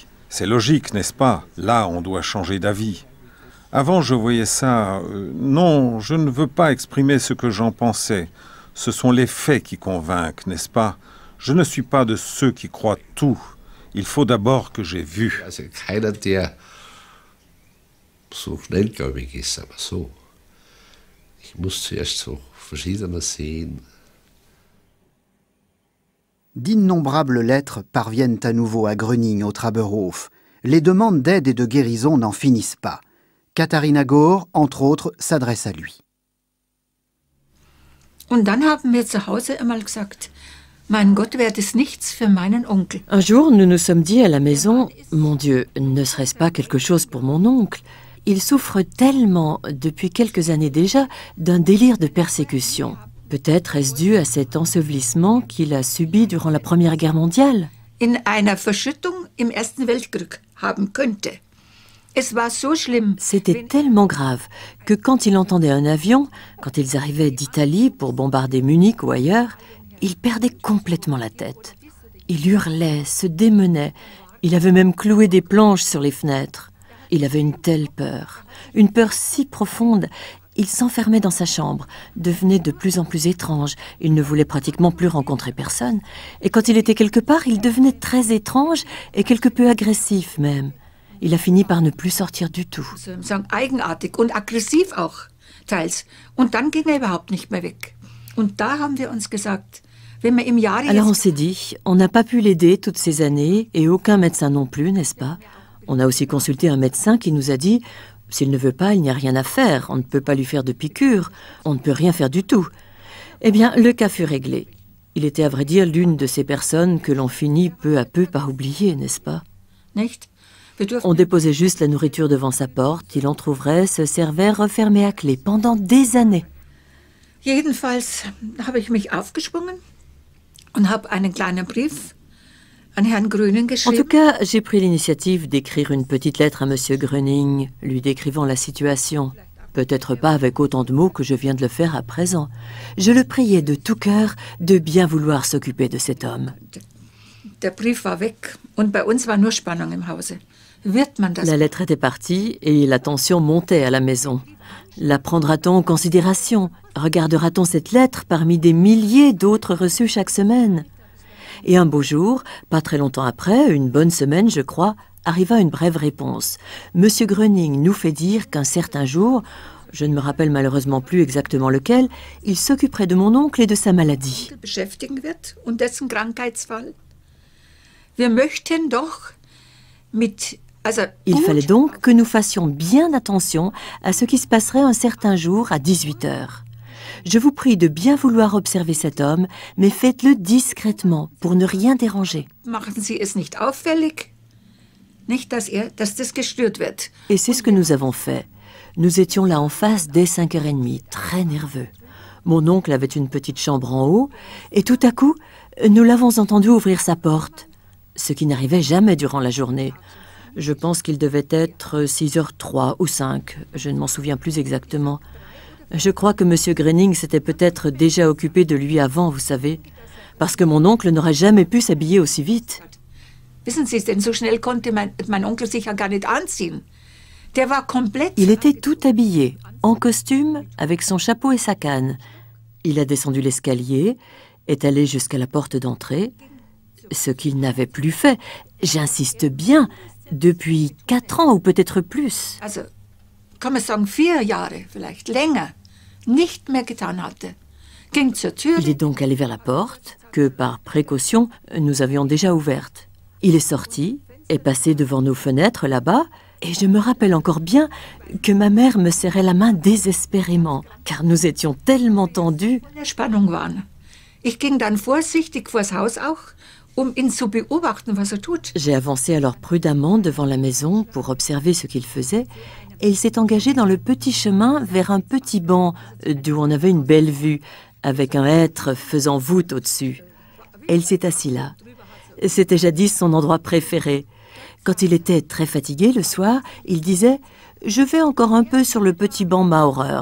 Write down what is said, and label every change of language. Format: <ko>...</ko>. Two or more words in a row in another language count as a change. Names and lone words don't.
<fr>C'est logique, n'est-ce pas? Là, on doit changer d'avis. Avant, je voyais ça... non, je ne veux pas exprimer ce que j'en pensais. Ce sont les faits qui convainquent, n'est-ce pas? Je ne suis pas de ceux qui croient tout. Il faut d'abord que j'ai vu.</fr> <de>Keiner, der so schnellgläubig ist, aber so. Ich muss zuerst so verschiedene sehen.</de> <fr>D'innombrables lettres parviennent à nouveau à Gröning, au Trauberhof. Les demandes d'aide et de guérison n'en finissent pas. Katharina Gohr, entre autres, s'adresse à lui.</fr> <de>Und dann haben wir zu Hause einmal gesagt, mein Gott, wäre das nichts für meinen Onkel.</de> <fr>Un jour, nous nous sommes dit à la maison, mon Dieu, ne serait-ce pas quelque chose pour mon oncle? Il souffre tellement, depuis quelques années déjà, d'un délire de persécution. Peut-être est-ce dû à cet ensevelissement qu'il a subi durant la Première Guerre mondiale?</fr> <de>In einer Verschüttung im Ersten Weltkrieg haben könnte. Es war so schlimm.</de> <fr>C'était tellement grave que quand il entendait un avion, quand ils arrivaient d'Italie pour bombarder Munich ou ailleurs, il perdait complètement la tête. Il hurlait, se démenait. Il avait même cloué des planches sur les fenêtres. Il avait une telle peur, une peur si profonde. Il s'enfermait dans sa chambre, devenait de plus en plus étrange. Il ne voulait pratiquement plus rencontrer personne. Et quand il était quelque part, il devenait très étrange et quelque peu agressif même. Il a fini par ne plus sortir du tout.</fr> <de>Eigenartig und aggressiv auch, teils. Und dann ging er überhaupt nicht mehr weg. Und da haben wir uns gesagt,</de> <fr>alors on s'est dit, on n'a pas pu l'aider toutes ces années, et aucun médecin non plus, n'est-ce pas? On a aussi consulté un médecin qui nous a dit « S'il ne veut pas, il n'y a rien à faire. On ne peut pas lui faire de piqûre. On ne peut rien faire du tout. » Eh bien, le cas fut réglé. Il était à vrai dire l'une de ces personnes que l'on finit peu à peu par oublier, n'est-ce pas? On déposait juste la nourriture devant sa porte, il entrouvrait, se servait, refermait à clé pendant des années.</fr> <de>Jedenfalls habe ich mich aufgeschwungen und habe einen kleinen Brief an Herrn Gröning</de> <fr>En</fr> <de>geschrieben.</de> <fr>tout cas, j'ai pris l'initiative d'écrire une petite lettre à M. Gröning, lui décrivant la situation. Peut-être pas avec autant de mots que je viens de le faire à présent. Je le priais de tout cœur de bien vouloir s'occuper de cet homme.</fr> <de>Der Brief war weg und bei uns war nur Spannung im Hause. Wird man das?</de> <fr>La lettre était partie et la tension montait à la maison. La prendra-t-on en considération? Regardera-t-on cette lettre parmi des milliers d'autres reçues chaque semaine? Et un beau jour, pas très longtemps après, une bonne semaine je crois, arriva une brève réponse. Monsieur Gröning nous fait dire qu'un certain jour, je ne me rappelle malheureusement plus exactement lequel, il s'occuperait de mon oncle et de sa maladie.</fr> <de>Beschäftigen wird und dessen Krankheitsfall. Wir möchten doch mit</de> <fr>Il fallait donc que nous fassions bien attention à ce qui se passerait un certain jour à 18 h. Je vous prie de bien vouloir observer cet homme, mais faites-le discrètement, pour ne rien déranger.</fr> <de>Machen Sie es nicht auffällig, nicht dass das gestört wird.</de> <fr>Et c'est ce que nous avons fait. Nous étions là en face dès 5h30, très nerveux. Mon oncle avait une petite chambre en haut, et tout à coup, nous l'avons entendu ouvrir sa porte, ce qui n'arrivait jamais durant la journée. Je pense qu'il devait être 6h03 ou 5, je ne m'en souviens plus exactement. Je crois que M. Gröning s'était peut-être déjà occupé de lui avant, vous savez, parce que mon oncle n'aurait jamais pu s'habiller aussi vite.</fr> <de>Wissen Sie, denn so schnell konnte mein Onkel sich ja gar nicht anziehen. Der war komplett.</de> <fr>Il était tout habillé, en costume, avec son chapeau et sa canne. Il a descendu l'escalier, est allé jusqu'à la porte d'entrée, ce qu'il n'avait plus fait, j'insiste bien, depuis 4 ans ou peut-être plus.</fr> <de>Also, kann man sagen 4 Jahre, vielleicht länger, nicht mehr getan hatte. Ging zur Tür.</de> <fr>Il est donc allé vers la porte, que par précaution, nous avions déjà ouverte. Il est sorti, est passé devant nos fenêtres là-bas, et je me rappelle encore bien que ma mère me serrait la main désespérément, car nous étions tellement tendus.</fr> <de>In der Spannung waren. Ich ging dann vorsichtig vors Haus auch, ihn zu beobachten, was tut.</de> <fr>J'ai avancé alors prudemment devant la maison pour observer ce qu'il faisait, et il s'est engagé dans le petit chemin vers un petit banc d'où on avait une belle vue, avec un hêtre faisant voûte au-dessus. Et il s'est assis là. C'était jadis son endroit préféré. Quand il était très fatigué le soir, il disait « Je vais encore un peu sur le petit banc Maurer ».</fr>